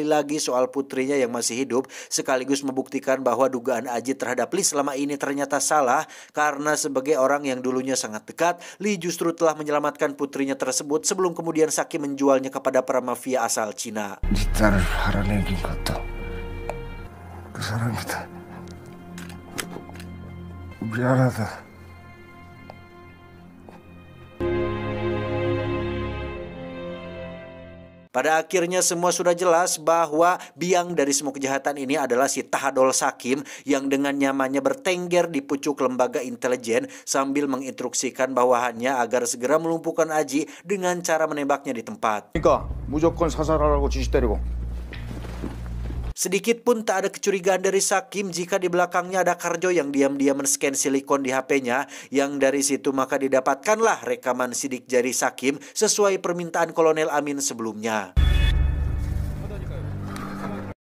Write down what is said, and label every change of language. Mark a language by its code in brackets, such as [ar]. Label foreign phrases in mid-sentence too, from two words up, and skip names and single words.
[id] lagi soal putrinya yang masih hidup, sekaligus membuktikan bahwa dugaan Aji terhadap Lee selama ini ternyata salah, karena sebagai orang yang dulunya sangat dekat, Lee justru telah menyelamatkan putrinya tersebut sebelum kemudian Sakim menjualnya kepada para mafia asal Cina. [ko] 네 딸을 팔아내긴 것도 그 사람이다. 미안하다. [id] Pada akhirnya semua sudah jelas bahwa biang dari semua kejahatan ini adalah si Tahadol Sakim yang dengan nyamannya bertengger di pucuk lembaga intelijen sambil menginstruksikan bawahannya agar segera melumpuhkan Aji dengan cara menembaknya di tempat. [ko] 그러니까 무조건 사살하라고 지시 때리고. [id] Sedikit pun tak ada kecurigaan dari Sakim jika di belakangnya ada Karjo yang diam-diam men-scan silikon di HP-nya, yang dari situ maka didapatkanlah rekaman sidik jari Sakim sesuai permintaan Kolonel Amin sebelumnya.